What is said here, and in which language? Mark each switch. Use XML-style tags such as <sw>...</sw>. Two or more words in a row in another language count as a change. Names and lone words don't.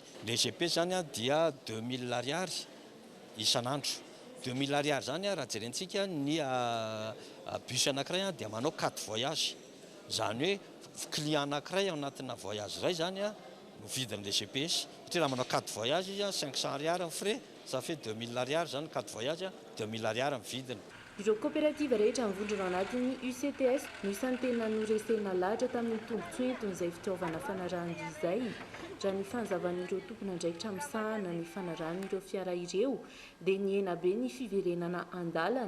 <mg>Ilay GPS zany dia 2000 ariary isan'andro. 2000 ariary zany raha jerentsika ny bus anankiray dia manao 4 voyage. Zany hoe client anankiray ao anatina voyage iray zany no vidin'ilay GPS. Satria raha manao 4 voyage izy 500 ariary ny frais,</mg> <fr>ça fait</fr> <mg>2000 ariary zany 4 voyage 2000 ariary ny vidiny. Ireo kooperativa rehetra mivondrona ao anatin'ny UCTS no isany tena noresena lahatra tamin'ny tombotsoa entony izay fitaovana fanarahandia izay. Raha ny fanzavan'ireo tompona andraikitra misahana ny fanaran'ireo fiara ireo dia niena be ny fiverenana an-dalana.</mg>